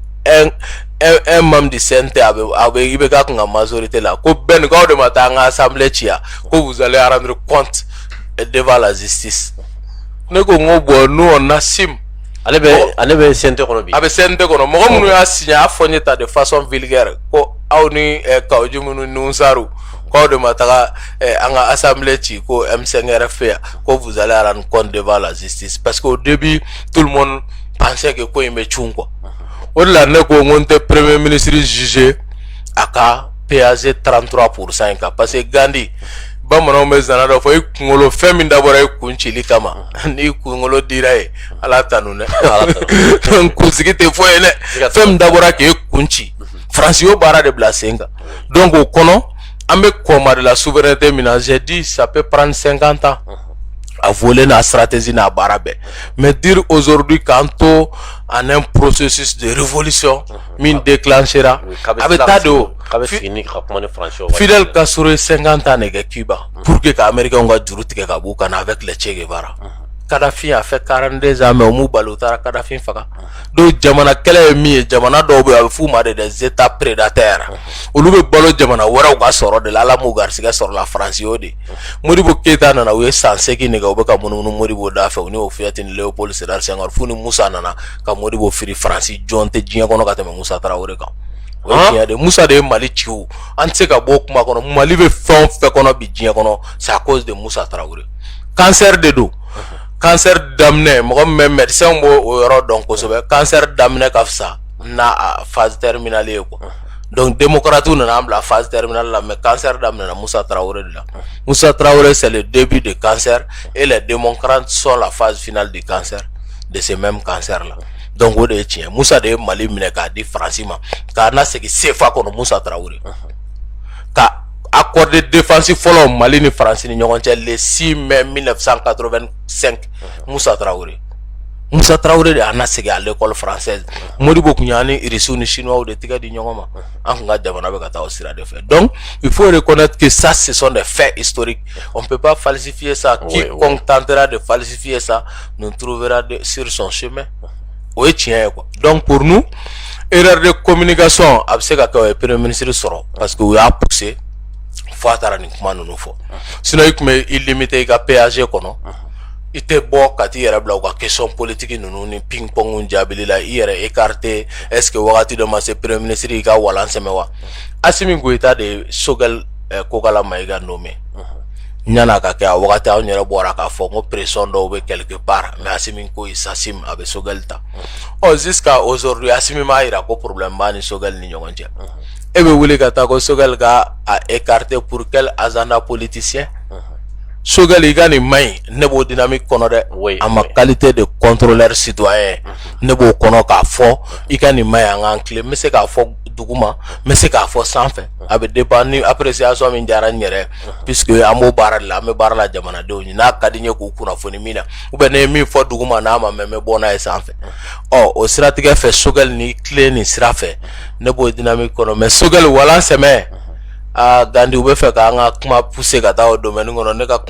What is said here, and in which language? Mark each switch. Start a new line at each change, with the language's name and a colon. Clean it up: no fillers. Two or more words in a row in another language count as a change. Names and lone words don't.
French: un membre du CNT
Bambara: a bɛ IBK kun ka majorité la ko bɛn k'aw de ma taa an ka assemblée ci yan ko
French: vous allez rendre compte devant la justice
Bambara: ne ko n ko
French: bon nous on assume
Bambara: ale bɛ CNT kɔnɔ bi a bɛ CNT kɔnɔ mɔgɔ minnu y'a signé a fɔ n ye ta
French: de façon vulgaire
Bambara: ko aw ni Kaoji minnu ni Nsaru k'aw de ma taga an ka assemblée ci ko M5 yɛrɛ fɛ yan ko
French: vous allez rendre compte devant la justice parce que au début tout le monde pensait que
Bambara: ko in bɛ cun quoi o de la ne ko n ko n tɛ
French: premier ministre jugé
Bambara: a ka PAG 33% in kan parce que Gandhi bamananw bɛ zana dɔ fɔ i kunkolo fɛn min dabɔra i kun cili kama n'i kunkolo dira ye ala tanu dɛ kunsigi tɛ fɔ ye dɛ fɛn min dabɔra k'e kun ci Faransi y'o baara de bila sen kan donc o kɔnɔ an bɛ kɔma de la souveraineté min na
French: j'ai dit ça peut prendre 50 ans à voler la stratégie
Bambara: n'a baara bɛɛ
French: mais dire aujourd'hui
Bambara: qu'an to
French: en un processus de révolution
Bambara: min déclenchera a bɛ taa de o Fidel Castro ye 50 ans de kɛ Cuba pour que ka américains ka juru tigɛ ka b'u kan avec le Che Guevara Kadhafi a fait 42 ans mais o m'u bali u taara Kadhafi faga donc jamana kɛlɛ ye min ye jamana dɔw bɛ a bɛ f'u ma de des états prédateurs olu bɛ balo jamana wɛrɛw ka sɔrɔ de la ala m'u garisigɛ sɔrɔ la Faransi y'o de Modibo Keita nana u ye san 8 nɛgɛ u bɛ ka munumunu Modibo da fɛ u ni Houphouët ni Léopold Sédar Senghor f'u ni Musa nana ka Modibo firi Faransi jɔn tɛ diɲɛ kɔnɔ ka tɛmɛ Musa Tarawele kan o ye tiɲɛ de Musa de ye Mali ci o an tɛ se ka bɔ o kuma kɔnɔ Mali bɛ fɛn o fɛn kɔnɔ bi diɲɛ kɔnɔ c'est à cause de Musa Tarawele cancer de don cancer daminɛ mɔgɔ min bɛ médecin b'o o yɔrɔ dɔn kosɛbɛ cancer daminɛ ka fisa n'a
French: phase terminale
Bambara: ye quoi donc démocrates nana an bila
French: phase terminale
Bambara: la mais cancer daminɛna Musa Tarawele de la Musa Tarawele
French: c'est le début de cancer et les démocrates sont la phase finale du cancer de ce même cancer là
Bambara: donc o de ye tiɲɛ Musa de ye Mali minɛ k'a di Faransi ma k'a na segin CFA kɔnɔ Musa Tarawele ka
French: accord de défense
Bambara: fɔlɔ Mali ni Faransi ni ɲɔgɔn cɛ
French: le 6 mai 1985
Bambara: Musa Tarawele de a na segin
French: à l'école française
Bambara: Modibo kun y'an ni Irisiw ni Chinois de tigɛ di ɲɔgɔn ma an kun ka jamana bɛ ka taa o sira
French: de fɛ donc il faut reconnaître que ça ce sont des faits historiques on peut pas falsifier ça quiconque tentera de falsifier ça nous trouvera sur son chemin
Bambara: o ye tiɲɛ ye quoi
French: donc pour nous erreur de communication
Bambara: a bɛ se ka kɛ o ye
French: premier ministre
Bambara: sɔrɔ parce que u y'a poussé fo a taara nin kuma ninnu fɔ sinon i tun bɛ i limiter i ka PAG kɔnɔ i tɛ bɔ ka t'i yɛrɛ bila u ka
French: question politique
Bambara: ninnu ni ping pong jaabili la i yɛrɛ écarté
French: est ce que
Bambara: wagati dɔ ma se
French: premier ministre
Bambara: i ka walan sɛmɛ wa Assimi Goïta de ye Choguel Kokala Maïga nommé ɲana ka kɛ a wagati anw yɛrɛ bɔra k'a fɔ ko pression dɔw bɛ quelque part mais Assimi ko
French: il s'assume
Bambara: a bɛ Choguel ta
French: jusqu'à aujourd'hui
Bambara: Assimi m'a yira ko problème b'a ni Choguel ni ɲɔgɔn cɛ e be wuli ka taa ko Sogɛl ka a écarté
French: pour quel agenda politicien
Bambara: Sogɛl i ka nin maɲi ne b'o dynamique kɔnɔ dɛ a ma
French: qualité de contrôleur citoyen
Bambara: ne b'o kɔnɔ k'a fɔ i ka nin maɲi an k'an tilen n bɛ se k'a fɔ duguma n bɛ se k'a fɔ sanfɛ a bɛ dépend ni appréciation min diyara n yɛrɛ puisque an b'o baara de la an bɛ baara la jamanadenw ye n'a ka di n ye k'u kunnafoni min na
French: ou bien
Bambara: ne ye min fɔ duguma n'a ma mɛn n bɛ bɔ n'a ye sanfɛ o siratigɛ fɛ Sogɛl ni tilen nin sira fɛ ne b'o dynamique kɔnɔ mais Sogɛl walan sɛmɛ Gandhi u bɛ fɛ k'an ka kuma pousser ka taa o domaine kɔnɔ ne ka kuma